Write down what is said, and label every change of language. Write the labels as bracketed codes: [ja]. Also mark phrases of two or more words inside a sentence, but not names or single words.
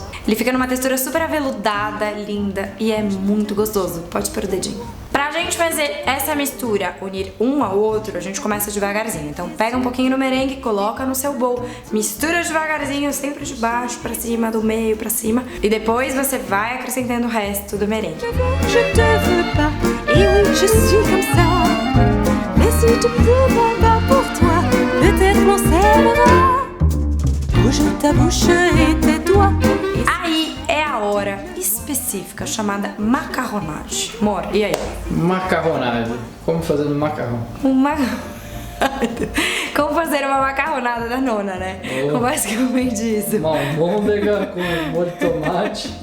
[pt] Ele fica numa textura super aveludada, linda e é muito gostoso. Pode pôr o dedinho. Pra gente fazer essa mistura, unir um ao outro, a gente começa devagarzinho. Então pega um pouquinho do merengue, coloca no seu bowl, mistura devagarzinho, sempre de baixo pra cima, do meio pra cima. E depois você vai acrescentando o resto do merengue. [fr] Je te veux pas, et oui, je suis comme ça. Mais si tu pouvais pas pour toi, peut-être on s'aimera. Bouge ta bouche et tes doigts. [pt] Aí é a hora específica chamada macarronage. Amor, e aí? Macarronada. Como fazer um macarrão? Como fazer uma macarronada da nona, né? Oh. Basicamente isso. Uma almôndega com molho de tomate.